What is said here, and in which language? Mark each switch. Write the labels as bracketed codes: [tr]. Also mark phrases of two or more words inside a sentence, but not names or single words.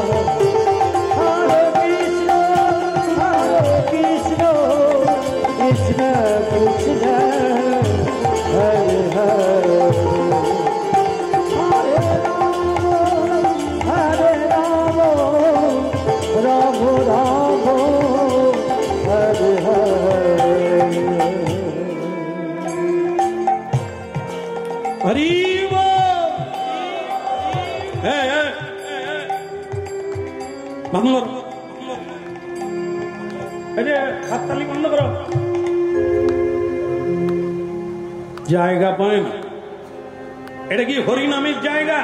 [bn] Hare Krishna, Hare Krishna, Krishna Krishna, Hare Hare, Hare Rama, Rama Rama, Hare Hare. হরি বল। বন্ধ করো, এই যে হাততালি বন্ধ করো। জায়গা পায় না, এটা কি হরিনামের জায়গা?